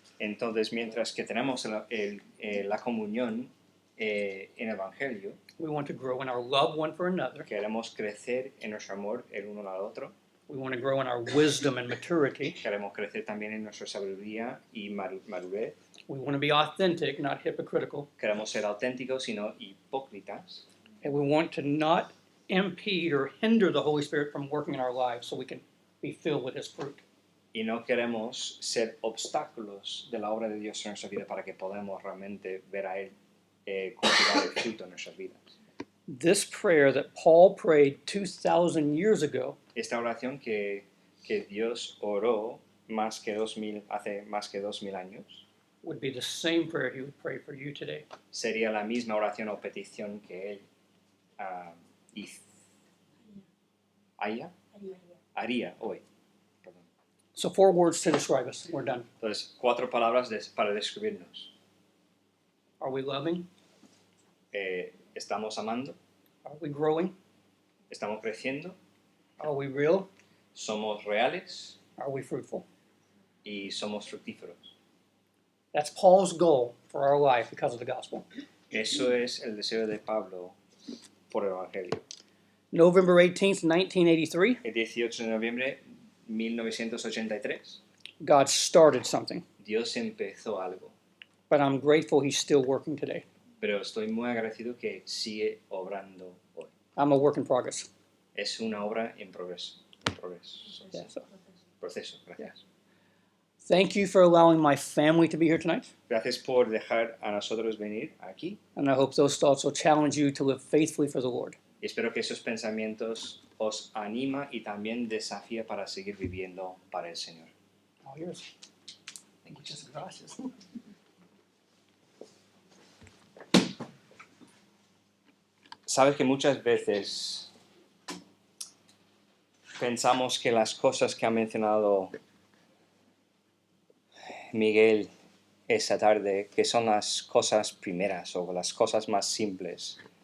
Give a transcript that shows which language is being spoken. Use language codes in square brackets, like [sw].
[es] Entonces, mientras que tenemos la comunión en el Evangelio, [en] we want to grow in our love one for another. [es] queremos crecer en nuestro amor el uno al otro, [en] We want to grow in our wisdom and maturity. [es] queremos crecer también en nuestra sabiduría y madurez, [en] We want to be authentic, not hypocritical. [es] queremos ser auténticos y no hipócritas, [en] And we want to not impede or hinder the Holy Spirit from working in our lives so we can be filled with His fruit. [es] y no queremos ser obstáculos de la obra de Dios en nuestra vida para que podamos realmente ver a Él cultivar el fruto en nuestras vidas. [en] This prayer that Paul prayed 2,000 years ago [es] Esta oración que Dios oró hace más que 2,000 años [en] would be the same prayer he would pray for you today. [es] sería la misma oración o petición que Él haría hoy. Perdón. [en] So 4 words to describe us. We're done. [es] Entonces, 4 palabras para describirnos. [en] Are we loving? [es] Estamos amando, [en] Are we growing? [es] estamos creciendo, [en] Are we real? [es] somos reales [en] Are we fruitful? [es] y somos fructíferos. [en] That's Paul's goal for our life because of the gospel. [es] Eso es el deseo de Pablo por el Evangelio. [en] November 18th, 1983, [es] El 18 de noviembre de 1983, [en] God started something, [es] Dios empezó algo, [en] but I'm grateful He's still working today. [es] pero estoy muy agradecido que sigue obrando hoy. [en] I'm a work in progress. [es] Es una obra en progreso. [en] Yeah, so [es] Proceso, gracias. [en] thank you for allowing my family to be here tonight, [es] Gracias por dejar a nosotros venir aquí [en] and I hope those thoughts will challenge you to live faithfully for the Lord. [es] y espero que esos pensamientos os anima y también desafía para seguir viviendo para el Señor. [en] All yours. [es] Muchas gracias. Sabes que muchas veces pensamos que las cosas que ha mencionado Miguel esa tarde, que son las cosas primeras o las cosas más simples.